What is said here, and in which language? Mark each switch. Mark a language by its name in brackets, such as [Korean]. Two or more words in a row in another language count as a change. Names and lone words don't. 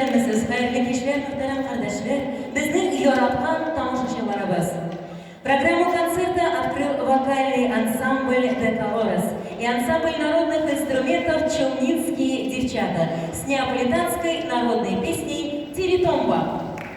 [Tatar] Әзиз, хәерле кичләр, мөхтәрәм кардәшләр, безнең яраткан тамашачыларыбыз. [Russian] Программу концерта открыл вокальный ансамбль «Деколорес» и ансамбль народных инструментов «Челницкие девчата» с неаполитанской народной песней «Тиритомба».